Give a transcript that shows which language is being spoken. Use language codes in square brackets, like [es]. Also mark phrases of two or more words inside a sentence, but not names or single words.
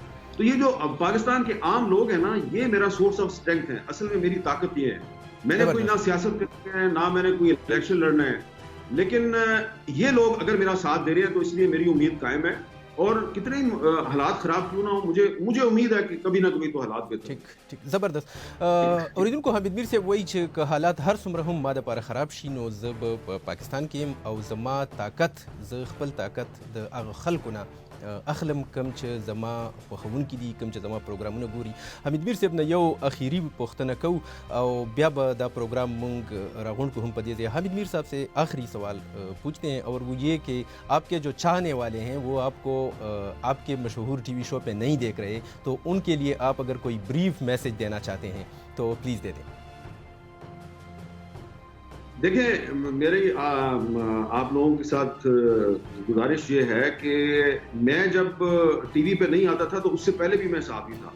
[ur] تو یہ جو پاکستان کے عام لوگ ہیں نا, یہ میرا [en] source of strength [ur] ہے. اصل میں میری طاقت یہ ہے, میں نے کوئی نہ سیاست کرنی ہے, نہ میں نے کوئی الیکشن لڑنا ہے, لیکن یہ لوگ اگر میرا ساتھ دے رہے ہیں تو اس لیے میری امید قائم ہے. اور کتنے حالات خراب کیوں نہ ہو, مجھے امید ہے کہ کبھی نہ کبھی تو حالات بہتر. ٹھیک زبردست. [ps] اوریدونکو حمید میر سے وایي چې حالات هر څومره هم ما دپاره خراب شي نو زه به په پاکستان کې یم او زما طاقت, زه خپل طاقت د هغه خلکو نه اخلم کم چې زما خوښونکي دي, کم چې زما پروګرامونه ګوري. حمید میر صاحب نه یو اخیری پوښتنه کوو او بیا به دا پروگرام مونږ راغونډ کو هم په دې ځای. [ur] حمید میر صاحب سے آخری سوال پوچھتے ہیں, اور وہ یہ کہ آپ کے جو چاہنے والے ہیں وہ آپ کو آپ کے مشہور [en] TV show [ur] پہ نہیں دیکھ رہے, تو ان کے لیے آپ اگر کوئی [en] brief message [ur] دینا چاہتے ہیں تو پلیز دے دیں. دیکھیں, میری آپ لوگوں کے ساتھ گزارش یہ ہے کہ میں جب ٹی وی پہ نہیں آتا تھا تو اس سے پہلے بھی میں صحافی تھا.